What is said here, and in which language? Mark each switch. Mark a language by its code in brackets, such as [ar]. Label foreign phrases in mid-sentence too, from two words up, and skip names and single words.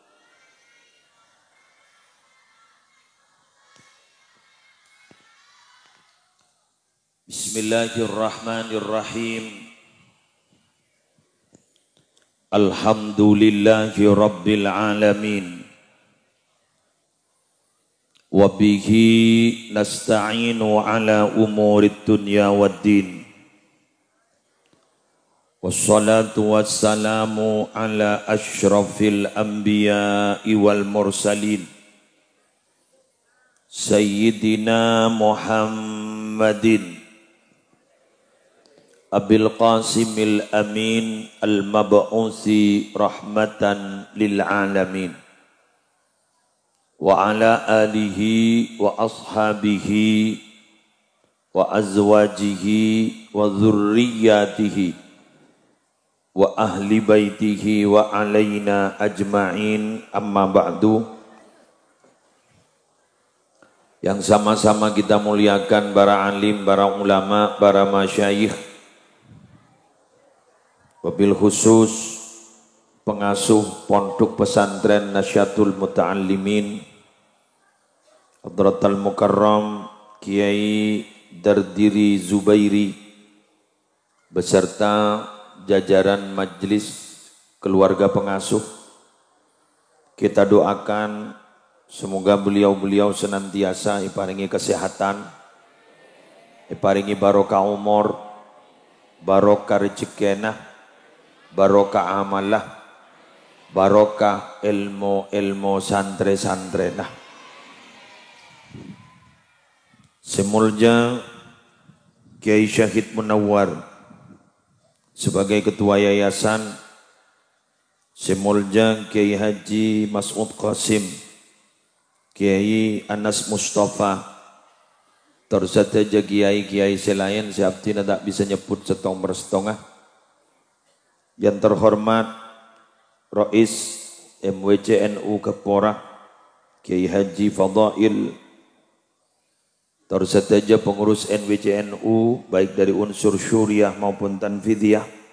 [ar] بسم الله الرحمن الرحيم. الحمد لله رب العالمين. وبه نستعين على أمور الدنيا والدين. والصلاة والسلام على أشرف الأنبياء والمرسلين. سيدنا محمد أبي القاسم الأمين المبعوث رحمة للعالمين. وعلى آله وأصحابه وأزواجه وذرياته وأهل بيته وعلينا أجمعين، أما بعد. [id] Yang sama-sama kita muliakan para alim, para ulama, para masyayikh, [ar] وبالخصوص [id] pengasuh pondok pesantren Nasyatul Muta'allimin Hadratal Mukarram Kiai Dardiri Zubairi beserta jajaran majelis keluarga pengasuh. Kita doakan semoga beliau-beliau senantiasa iparingi kesehatan, [mad] iparingi barokah umur, barokah rezekenah, barokah amalah, barokah ilmu santri-santrenah. [id] Semulja Kiai Syahid Munawwar sebagai ketua yayasan, semulja Kiai Haji Mas'ud Qasim, Kiai Anas Mustafa, tersaja kiai-kiai selain siap tidak bisa [mad] nyebut setong bersetengah. [id] Yang terhormat Rais MWCNU Kepora Kiai Haji Fadail, tersaja pengurus NWCNU baik dari unsur syuriah maupun tanfidiyah,